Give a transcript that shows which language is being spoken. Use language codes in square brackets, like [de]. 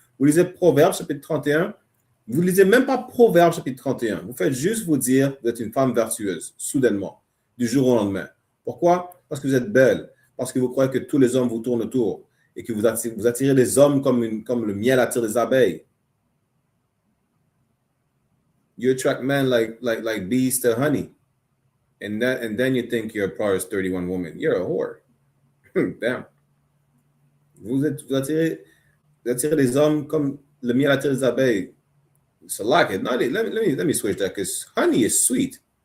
[fr] Vous lisez Proverbes, chapitre 31. Vous ne lisez même pas Proverbes, chapitre 31. Vous faites juste vous dire que vous êtes une femme vertueuse, soudainement, du jour au lendemain. Pourquoi? Parce que vous êtes belle. Parce que vous croyez que tous les hommes vous tournent autour. Et que vous attirez les hommes comme le miel attire les abeilles. [en] You attract men like bees to honey. And then you think you're a Proverbs 31 woman. You're a whore. Damn. [fr] Vous attirez les hommes comme le miel attire les abeilles. [en] So like it. No, let me switch that because honey is sweet.